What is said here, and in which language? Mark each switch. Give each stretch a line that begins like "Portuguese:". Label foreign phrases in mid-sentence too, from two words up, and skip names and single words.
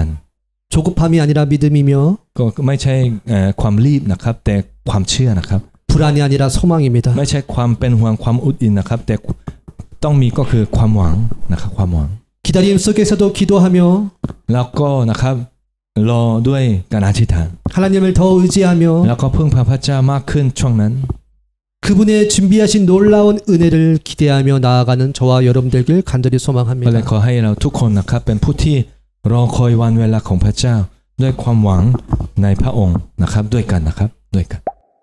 Korean: 조급함이 아니라 믿음이며
Thai: ก็ไม่ใช่ความรีบนะครับแต่ความเชื่อนะครับ
Korean: 불안이 아니라 소망입니다.
Thai: ไม่ใช่ความเป็นห่วงความอุดอินนะครับแต่ต้องมีก็คือความหวังนะครับความหวัง
Korean: 기다림 속에서도 기도하며
Thai: แล้วก็นะครับรอด้วยการอธิษฐาน
Korean: 하나님을 더 의지하며
Thai: แล้วก็พึ่งพาพระเจ้ามากขึ้นช่วงนั้น
Korean: 그분의 준비하신 놀라운 은혜를 기대하며 나아가는 저와 여러분 되길 간절히
Thai: ก็เลย
Korean: 소망합니다.
Thai: ขอให้เราทุกคนนะครับเป็นผู้ที่รอคอยวันเวลาของพระเจ้าด้วยความหวังในพระองค์นะครับด้วยกัน